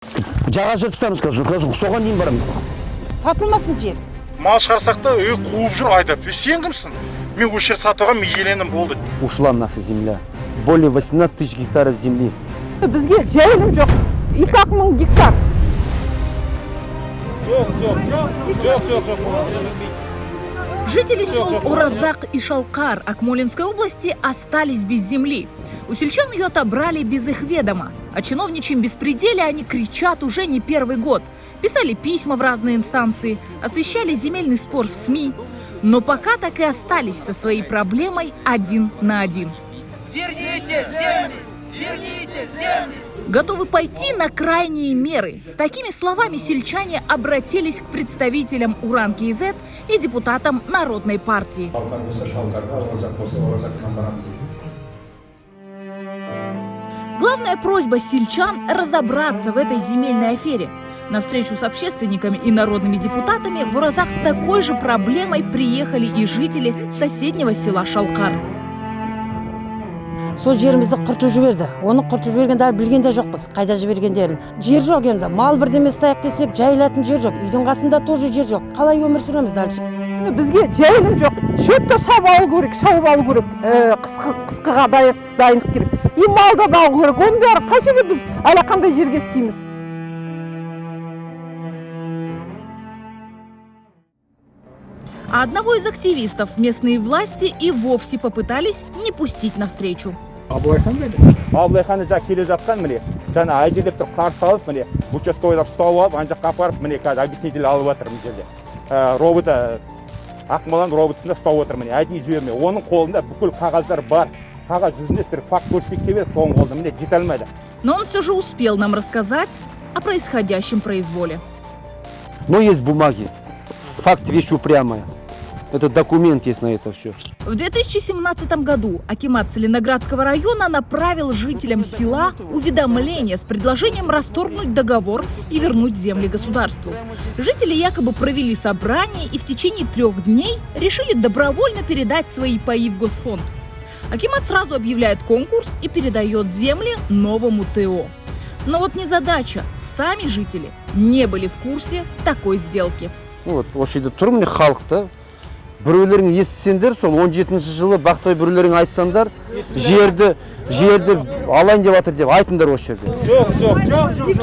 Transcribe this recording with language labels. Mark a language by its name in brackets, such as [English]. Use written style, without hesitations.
[Kazakh] Жаға жыртысамыз қазір, соған дейін барамын. Сатылмасын жер. Мал шығарсақ та қуып жүр айдап. Сен кімсің? Мен осы жер сатуға иелендім болды. [Russian] Ушла наша земля. Более 18 тысяч гектаров земли. [Kazakh] Бізге жайылым жоқ. 2-000 гектар. [Russian] Жители сел Оразак и Шалкар Акмолинской области остались без земли. У сельчан ее отобрали без их ведома. О чиновничьем беспределе они кричат уже не первый год. Писали письма в разные инстанции, освещали земельный спор в СМИ. Но пока так и остались со своей проблемой один на один. Верните земли! Верните земли! Готовы пойти на крайние меры. С такими словами сельчане обратились к представителям Уран-КИЗ и депутатам Народной партии. Главная просьба сельчан – разобраться в этой земельной афере. На встречу с общественниками и народными депутатами в Оразак с такой же проблемой приехали и жители соседнего села Шалкар. [Kazakh] Сол жерімізді құртып жіберді. Оны құртып жібергенде білген де жоқпыз, қайда жібергендерін. Жер жоқ енді. Мал бірдеме істайық десек, жайылатын жер жоқ. Үйдің қасында тоже жер жоқ. Қалай өмір сүреміз дальше? Бізге жайылым жоқ. Шөпті шауып алу керек. Қысқыға дайындық керек. И малда бағу керек. Оның бәрі қай жерге біз әлақандай жерге істейміз. [Russian] А одного из активистов местные власти и вовсе попытались не пустить навстречу. [Kazakh] Абылайхан жа келе жатқан міне жаңа айжелеп тұрып қарсы алып міне участковыйлар ұстап алып ана жаққа апарып міне қазір объяснитель алып жатыр мына жерде робота Ақмоланың роботысында ұстап отыр міне әдейі жібермей оның қолында бүкіл қағаздар бар қағаз жүзінде сіздер факт көрсетейік деп еді соның қолында міне жете алмайды. [Russian] Но он все же успел нам рассказать о происходящем произволе. Но есть бумаги. Факт вещь упрямая. Это документ есть на это все. В 2017 году акимат Целиноградского района направил жителям села уведомление с предложением расторгнуть договор и вернуть земли государству. Жители якобы провели собрание и в течение 3 дней решили добровольно передать свои паи в Госфонд. Акимат сразу объявляет конкурс и передает земли новому ТО. Но вот незадача. Сами жители не были в курсе такой сделки. [Kazakh] Вот, осы жерде тұр міне халықта. Біреулерің естісеңдер, сол 17-ші жылы бақтай біреулерің айтсаңдар, жерді алайын деп жатыр деп айтыңдар осы жерде.